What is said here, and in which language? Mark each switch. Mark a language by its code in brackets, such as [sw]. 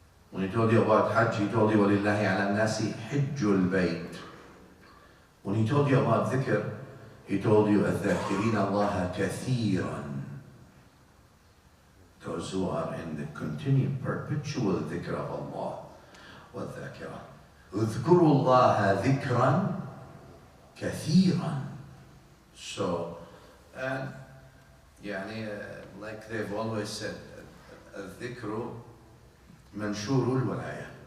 [en] When He told you about Hajj, He told you, [ar] وَلِلَّهِ عَلَى النَّاسِ حِجُّ الْبَيْتِ. [en] When He told you about dhikr, He told you, [ar] الذَّاكِرِينَ اللَّهَ كَثِيرًا. [en] Those who are in the continued, perpetual dhikr of Allah. [ar] وَالذَّاكِرَةِ اذْكُرُوا اللَّهَ ذِكْرًا كَثِيرًا. [en] So, and يعني like they've always said, [ar] الذكر منشور الولاية.